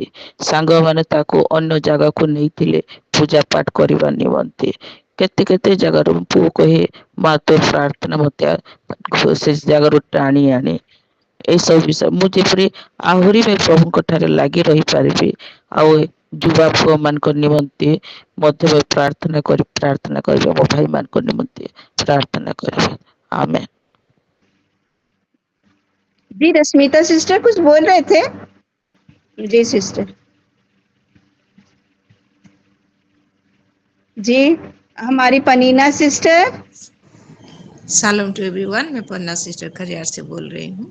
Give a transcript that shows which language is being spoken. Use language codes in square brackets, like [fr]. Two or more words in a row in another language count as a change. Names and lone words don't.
[or] ସାଙ୍ଗମାନେ ତାକୁ ଅନ୍ୟ ଜାଗାକୁ ନେଇଥିଲେ ପୂଜା ପାଠ କରିବା ନିମନ୍ତେ, କେତେ କେତେ ଜାଗାରୁ ପୁଅ କହେ ମା ତୋ ପ୍ରାର୍ଥନା ମତେ ସେ ଜାଗାରୁ ଟାଣି ଆଣେ। ଏଇସବୁ ବିଷୟ ମୁଁ ଯେପରି ଆହୁରି ବି ପ୍ରଭୁଙ୍କ ଠାରେ ଲାଗି ରହିପାରିବି, ଆଉ ଯୁବା ପୁଅ ମାନଙ୍କ ନିମନ୍ତେ ମଧ୍ୟ ପ୍ରାର୍ଥନା କରିବେ, ମୋ ଭାଇ ମାନଙ୍କ ନିମନ୍ତେ ପ୍ରାର୍ଥନା କରିବେ। [hi] आमेन। जी, रश्मिता सिस्टर कुछ बोल रहे थे? जी सिस्टर। जी, हमारी पनीना सिस्टर। [en] shalom to everyone, [hi] मैं पन्ना सिस्टर खरियार से बोल रही हूँ।